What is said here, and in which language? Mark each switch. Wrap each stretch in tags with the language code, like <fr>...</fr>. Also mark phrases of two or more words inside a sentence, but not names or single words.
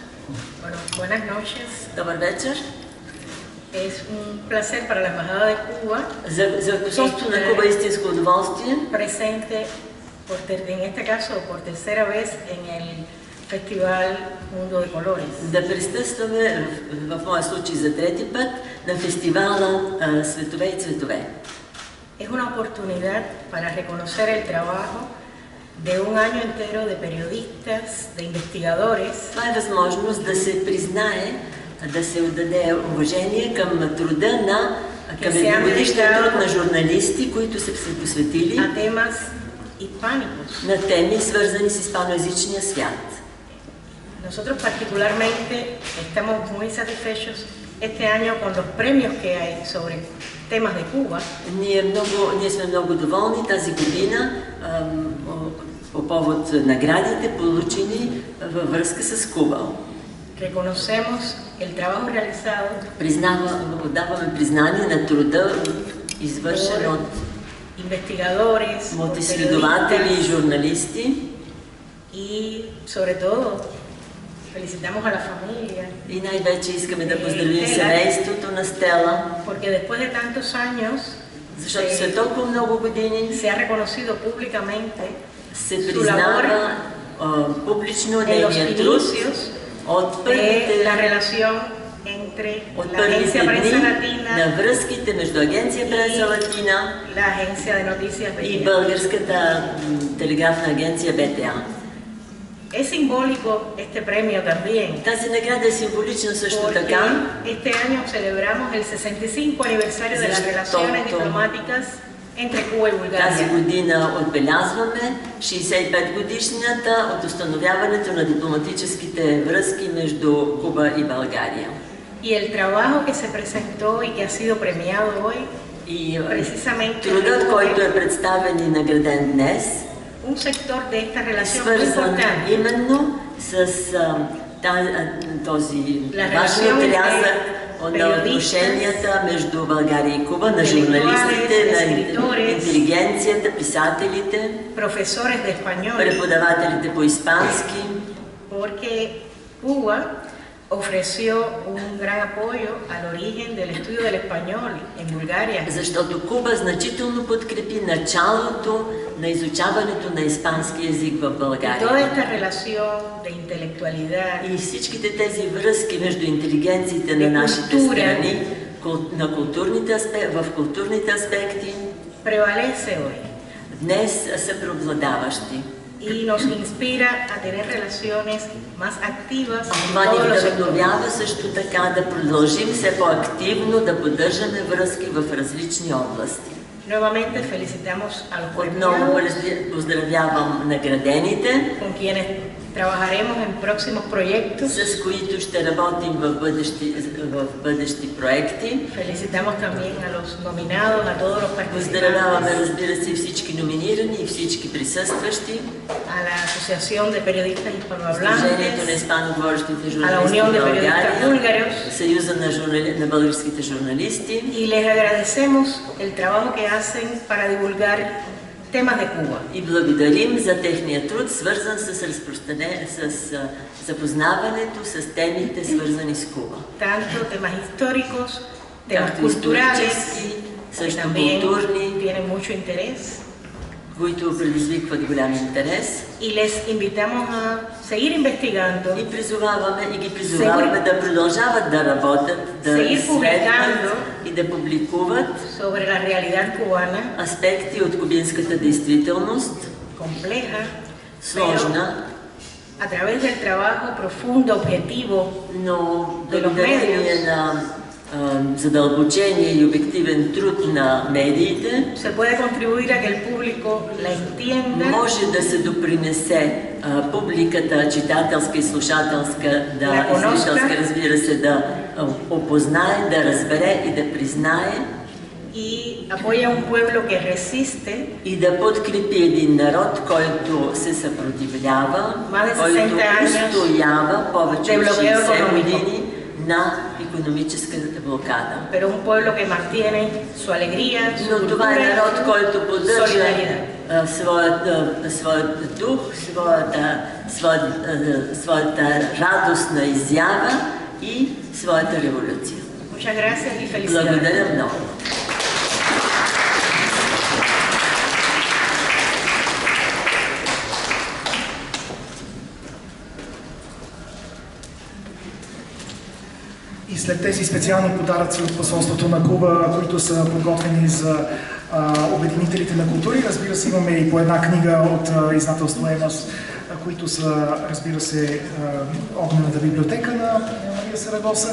<es>Bueno, buenas noches.</es> <bg>Добър вечер.</bg> <es>Es un placer para la Embajada de Cuba</es> <bg>За посолството на Куба истинско удоволствие.</bg> <es>presente, en este caso, por tercera vez en el Festival Mundo de Colores.</es> <bg>Да присъстваме в моя случай за трети път на фестивала Светове и цветове.</bg> <es>Es una oportunidad para reconocer el trabajo de un año entero de periodistas, de investigadores.</es> <bg>Това е възможност да се признае, да се отдаде уважение към труда към едногодишния труд на журналисти, които са се посветили на теми, свързани с испаноязичния свят.</bg> <es>Nosotros particularmente estamos muy satisfechos este año con los premios que hay sobre temas de Cuba.</es> <bg>Ние сме много доволни тази година по повод наградите, получени във връзка с Куба.</bg> <es>Reconocemos el trabajo realizado.</es> <bg>Отдаваме признание на труда, извършен от</bg> <es>investigadores,</es> <bg>от изследователи и журналисти.</bg> <es>Y sobre todo felicitamos a la familia.</es> <bg>И най-вече искаме да поздравим семейството на Стела.</bg> <es>Porque después de tantos años,</es> <bg>защото след толкова много години</bg> <es>se ha reconocido públicamente</es> <bg>се признава публично нейния труд от първите дни на връзките между Агенция Преса Латина и българската телеграфна агенция БТА.</bg> <es>Es simbólico este premio también.</es> <bg>Тази награда е символична също така.</bg> <es>Este año celebramos el 65 aniversario de las relaciones diplomáticas entre Cuba y Bulgaria.</es> <bg>Тази година отбелязваме 65 годишнината от установяването на дипломатическите връзки между Куба и България.</bg> <es>Y el trabajo que se presentó y que ha sido premiado hoy, precisamente</es> <bg>трудът, който е представен и награден днес,</bg> <es>un sector de esta relación muy importante.</es> <bg>Именно с този важен отрязък на отношенията между България и Куба, на журналистите, на интелигенцията, писателите, преподавателите по испански.</bg> <es>Porque Cuba ofreció un gran apoyo al origen del estudio del español en Bulgaria.</es> <bg>Защото Куба значително подкрепи началото на изучаването на испански език в България.</bg> <es>Toda esta relación de intelectualidad.</es> <bg>И всичките тези връзки между интелигенциите на нашите страни, в културните аспекти,</bg> <es>prevalece hoy.</es> <bg>Днес са преобладаващи.</bg> <es>Y nos inspira a tener relaciones más activas.</es> <bg>Това ни вдъхновява също така да продължим все по-активно да поддържаме връзки в различни области.</bg> <es>Nuevamente felicitamos a los</es> <bg>Отново поздравявам наградените,</bg> <es>con quienes trabajaremos en próximos proyectos,</es> <bg>с които ще работим в бъдещи проекти.</bg> <es>Felicitamos también a los nominados, a todos los participantes.</es> <bg>Поздравяваме, разбира се, всички номинирани и всички присъстващи.</bg> <es>A la Asociación de Periodistas</es> <bg>Сдружението на испаноговорещите</bg> <es>Hispanohablantes,</es> <bg>журналисти в България,</bg> <es>búlgaros,</es> <bg>Съюза на българските журналисти.</bg> <es>y les agradecemos el trabajo que hacen para divulgar temas de Cuba.</es> <bg>И благодарим за техния труд, свързан с запознаването с темите, свързани с Куба.</bg> <es>Tanto temas históricos, temas culturales,</es> <bg>също</bg> <es>también</es> <bg>културни,</bg> <es>tienen mucho interés.</es> <bg>които предизвикват голям интерес.</bg> <es>Y les invitamos a seguir investigando.</es> <bg>И ги призоваваме да продължават да работят, да изследват и да публикуват</bg> <es>sobre la realidad cubana,</es> <bg>аспекти от кубинската действителност,</bg> <es>compleja,</es> <bg>сложна,</bg> <es>a través del trabajo profundo, objetivo,</es> <bg>но благодарение на задълбочение и обективен труд на медиите,</bg> <es>se puede contribuir a que el público la entienda.</es> <bg>Може да се допринесе публиката, читателска и слушателска, зрителска, разбира се, да опознае, да разбере и да признае.</bg> <es>Y apoya a un pueblo que resiste.</es> <bg>И да подкрепи един народ, който се съпротивлява, който устоява повече от 60 години на икономическата блокада.</bg> <es>pero un pueblo que mantiene su alegría, su</es> <bg>Но това е</bg> <es>cultura,</es> <bg>народ, който поддържа</bg> <es>solidaridad.</es> <bg>своят дух, своята радостна изява и своята революция.</bg> <es>Muchas gracias y felicidades.</es> <bg>Благодаря много. И след тези специални подаръци от посолството на Куба, които са подготвени за обединителите на култури, разбира се, имаме и по една книга от издателство ЕМАС, които са, разбира се, огнената библиотека на Мария Сарагоса.</bg>